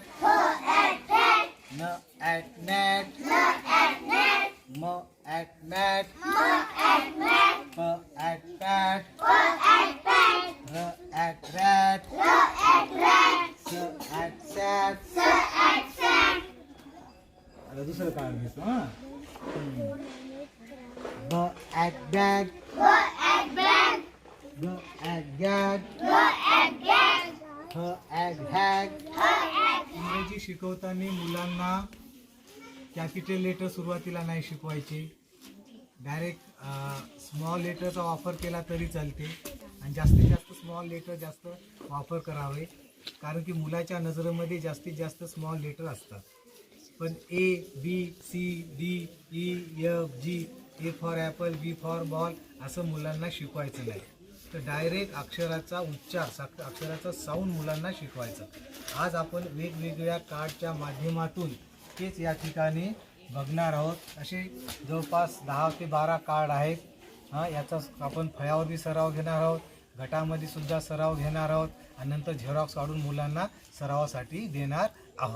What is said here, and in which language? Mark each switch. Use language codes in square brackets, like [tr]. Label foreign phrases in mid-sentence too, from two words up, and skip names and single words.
[en] N at net. M at mat. P at pat. R at rat. S at sat. [mr] आता दुसरं काय घेतो हा. [en] B at bag. G at gag. H at hag. [mr] इंग्रजी शिकवताना मुलांना [en] capital letter [mr] सुरुवातीला नाही शिकवायचे. [en] direct small [mr] लेटरचा वापर केला तरी चालते आणि जास्तीत जास्त [en] small letter [mr] जास्त वापर करावे, कारण की मुलाच्या नजरेमध्ये जास्तीत जास्त [en] small letter [mr] असतात. पण [en] A, B, C, D, E, F, G, A for apple, B for ball [mr] असं मुलांना शिकवायचं नाही. तर डायरेक्ट अक्षराचा उच्चार, अक्षराचा साऊंड मुलांना शिकवायचं. आज आपण वेगवेगळ्या कार्डच्या माध्यमातून तेच या ठिकाणी बघणार आहोत. असे जवळपास 10 ते 12 कार्ड आहेत. याचा आपण फळ्यावरही सराव घेणार आहोत, गटामध्ये सुद्धा सराव घेणार आहोत आणि नंतर झेरॉक्स काढून मुलांना सरावासाठी देणार आहोत.